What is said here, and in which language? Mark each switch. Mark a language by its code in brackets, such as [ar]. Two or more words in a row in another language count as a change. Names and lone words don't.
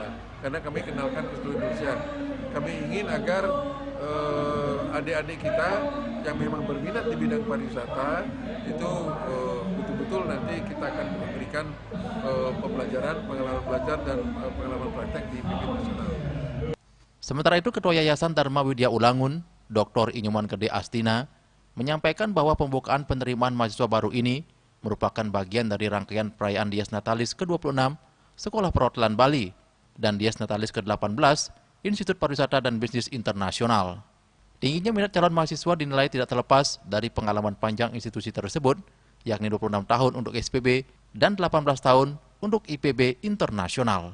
[id] Karena kami kenalkan ke seluruh Indonesia. Kami ingin agar adik-adik kita yang memang berminat di bidang pariwisata itu betul-betul nanti kita akan memberikan pembelajaran, pengalaman belajar dan pengalaman praktek di IPB Nasional. Sementara itu, Ketua Yayasan Dharma Widya Ulangun, Dr. Inyuman Gede Astina, menyampaikan bahwa pembukaan penerimaan mahasiswa baru ini merupakan bagian dari rangkaian perayaan Dies Natalis ke-26 Sekolah Perhotelan Bali dan Dies Natalis ke-18 Institut Pariwisata dan Bisnis Internasional. Tingginya minat calon mahasiswa dinilai tidak terlepas dari pengalaman panjang institusi tersebut, yakni 26 tahun untuk SPB dan 18 tahun untuk IPB Internasional.